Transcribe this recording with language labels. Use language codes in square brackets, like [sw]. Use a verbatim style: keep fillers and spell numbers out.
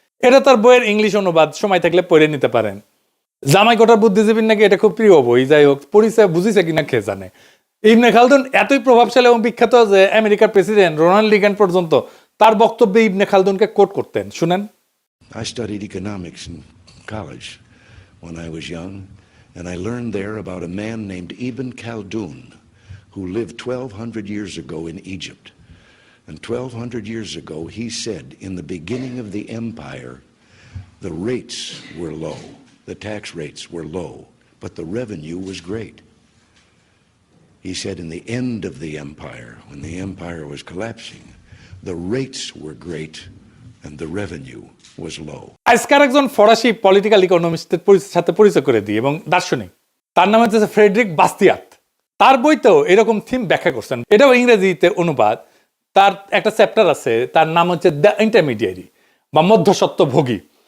[bn] এটা তার বইয়ের ইংলিশ অনুবাদ, সময় থাকলে পড়ে নিতে পারেন। জামাইকোটার বুদ্ধিজীবীর নাকি এটা খুব প্রিয় বই, যাই হোক পড়িছে, বুঝিছে কিনা কে জানে। ইবনে খালদুন এতই প্রভাবশালী এবং বিখ্যাত যে আমেরিকার প্রেসিডেন্ট রোনাল্ড রিগান পর্যন্ত তার বক্তব্যে ইবনে খালদুনকে কোট করতেন, শুনেন। [en] I studied economics in college when I was young, and I learned there about a man named Ibn Khaldun who lived twelve hundred years ago in Egypt. And twelve hundred years ago he said, in the beginning of the empire, the rates were low, the tax rates were low, but the revenue was great. He said in the end of the empire, when the empire was collapsing, the rates were great and the revenue was low. [bn] আজকের একজন ফরাসি political ইকোনমিস্টের সাথে পরিচয় করে দিই এবং দার্শনিক, তার নাম হচ্ছে ফ্রেডরিক বাস্তিয়াত। তার বইতেও এরকম থিম ব্যাখ্যা করছেন, এটাও ইংরেজিতে অনুবাদ। তার একটা চ্যাপ্টার আছে, তার নাম হচ্ছে দ্য ইন্টারমিডিয়ারি বা মধ্যস্বত্বভোগী।